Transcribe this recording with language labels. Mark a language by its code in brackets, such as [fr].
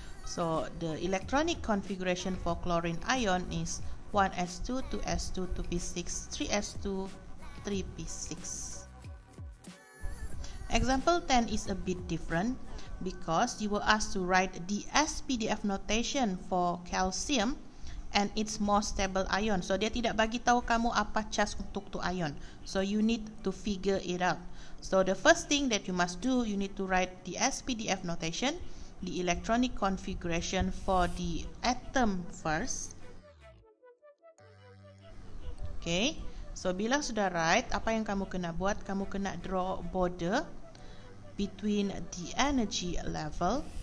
[en] So the electronic configuration for chlorine ion is 1s2, 2s2, 2p6, 3s2, 3p6. Example 10 is a bit different because you were asked to write the SPDF notation for calcium and its more stable ion. [ms] So dia tidak bagi tahu kamu apa charge untuk tu ion. [en] So you need to figure it out. So the first thing that you must do, you need to write the SPDF notation, the electronic configuration for the atom first. [ms] Okay, so bila sudah right, apa yang kamu kena buat? Kamu kena [en] draw border between the energy level.